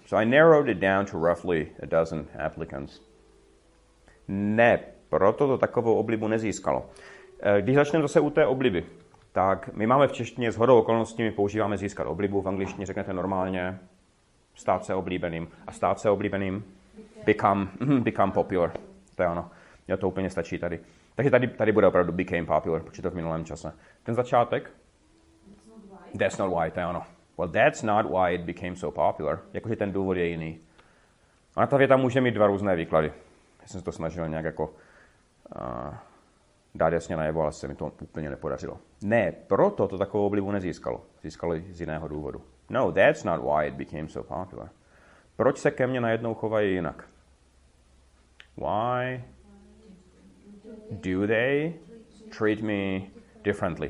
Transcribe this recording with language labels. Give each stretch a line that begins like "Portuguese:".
English: So I narrowed it down to roughly a dozen applicants.
Czech: Ne, proto to takovou oblibu nezískalo. Když začneme zase u té obliby, tak my máme v češtině shodou okolností, my používáme získat oblibu, v angličtině řeknete normálně stát se oblíbeným. A stát se oblíbeným
English: become popular.
Czech: To je ono. Jo, to úplně stačí tady. Takže tady bude opravdu
English: became popular,
Czech: protože to v minulém čase. Ten začátek?
English: That's not why,
Czech: to je ono.
English: Well, that's not why it became so popular.
Czech: Jakože ten důvod je jiný. A ta věta může mít dva různé výklady. Já jsem se to snažil nějak jako dát jasně najevo, ale se mi to úplně nepodařilo. Ne, proto to takovou oblibu nezískalo. Získalo z jiného důvodu.
English: No, that's not why it became so popular.
Czech: Proč se ke mně najednou chovají jinak?
English: Why do they treat me differently?